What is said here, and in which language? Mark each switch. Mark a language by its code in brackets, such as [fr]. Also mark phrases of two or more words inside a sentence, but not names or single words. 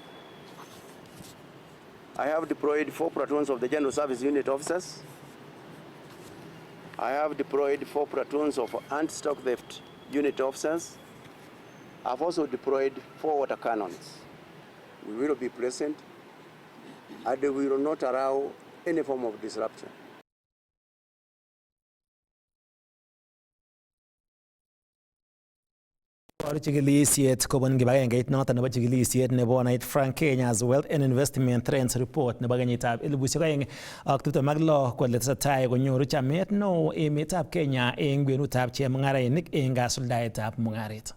[en] I have deployed 4 platoons of the General Service Unit officers. I have deployed 4 platoons of anti-stock theft unit officers. I've also deployed 4 water cannons. We will be present and we will not allow any form of disruption. [kln] Chikilisiet kobun kibagengeit noton nebo chikilisiet nebo Night Frank Kenya's Wealth and Investment Trends Report nebo kenyitab 2026 kole tesetai konyoru chamet neo emetab Kenya eng kwenutab chemung'arainik eng kasuldaetab mung'aret.